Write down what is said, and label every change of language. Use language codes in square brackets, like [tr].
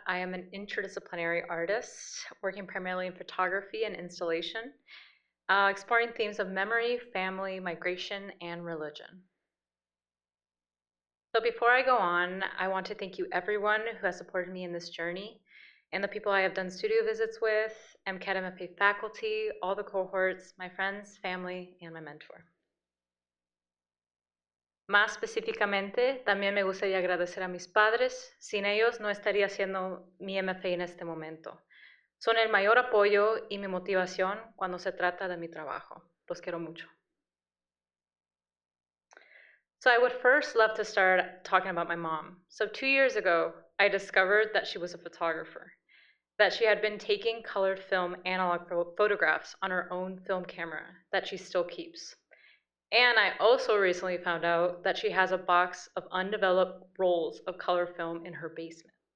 [en] I am an interdisciplinary artist working primarily in photography and installation, exploring themes of memory, family, migration, and religion. So before I go on, I want to thank you everyone who has supported me in this journey and the people I have done studio visits with, MCAD MFA faculty, all the cohorts, my friends, family, and my mentor. [es] Más específicamente, también me gustaría agradecer a mis padres. Sin ellos no estaría haciendo mi MFA en este momento. Son el mayor apoyo y mi motivación cuando se trata de mi trabajo. Los quiero mucho. [en] So I would first love to start talking about my mom. So 2 years ago, I discovered that she was a photographer, that she had been taking colored film analog photographs on her own film camera that she still keeps. And I also recently found out that she has a box of undeveloped rolls of color film in her basement.